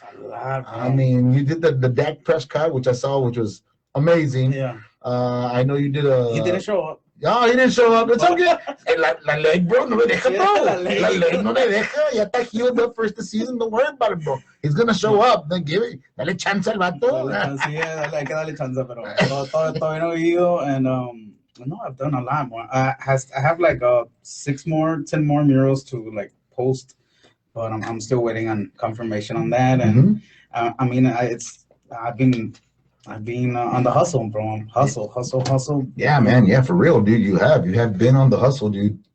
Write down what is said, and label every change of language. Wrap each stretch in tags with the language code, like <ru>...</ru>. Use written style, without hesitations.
<en>A lot, bro. I mean, you did the Dak Prescott, which I saw, which was amazing. Yeah. I know you did a... He didn't show up. No, he didn't show up. It's okay. La leg, bro,</en> <es>no le deja,</es> <en>bro.</en> <es>La leg no le deja. Ya está</es> <en>healed up for the season. Don't worry about it, bro. He's going to show up. Then give it.</en> <es>Dale chance al vato. Sí, hay que darle chance, pero todavía no he ido,</es> <en>and no, I've done a lot more. I have like 10 more murals to like post, but I'm still waiting on confirmation on that. And I mean, I've been on the hustle, bro. Hustle. Yeah, man. Yeah, for real, dude. You have been on the hustle, dude.</en>